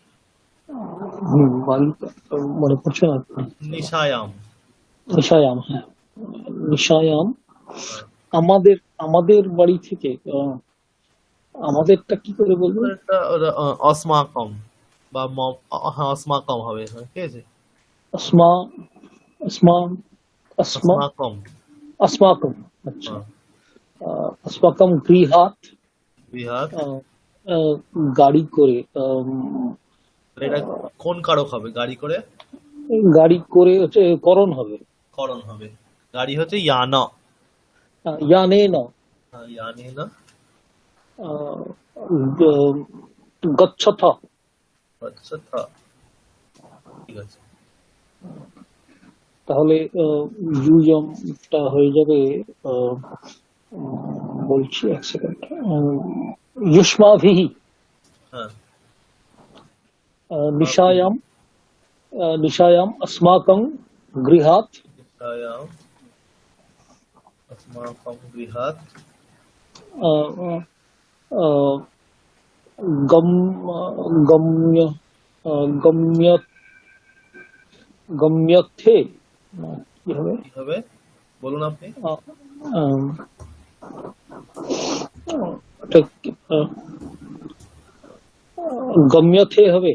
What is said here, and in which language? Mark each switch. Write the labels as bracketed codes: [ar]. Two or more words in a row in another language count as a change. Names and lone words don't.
[bn] মনে পড়ছে না। নিশায়াম। নিশায়াম, হ্যাঁ, নিশায়াম। আমাদের বাড়ি থেকে আমাদেরটা কি করে বলবো? অস্মাকম বা হ্যাঁ, অস্মাকম হবে, ঠিক আছে? अस्माकम। [sa] अच्छा, अस्माकम गृहात। [bn] গাড়ি করে। এটা কোন কারক হবে? গাড়ি করে। গাড়ি করে হচ্ছে করণ হবে। করণ হবে। গাড়ি হচ্ছে ইয়ানা। ইয়ানেনা। ইয়ানেনা। গচ্ছথ। গচ্ছথ, ঠিক আছে। তাহলে ইউজমটা হয়ে যাবে, বলছি এক সেকেন্ড, युष्माभिः। [sa] निशायाम निशायाम अस्माकं गृहात्। अस्माकं गृहात् [bn] গম্যথে। কি হবে বলুন আপনি। গম্যথে হবে।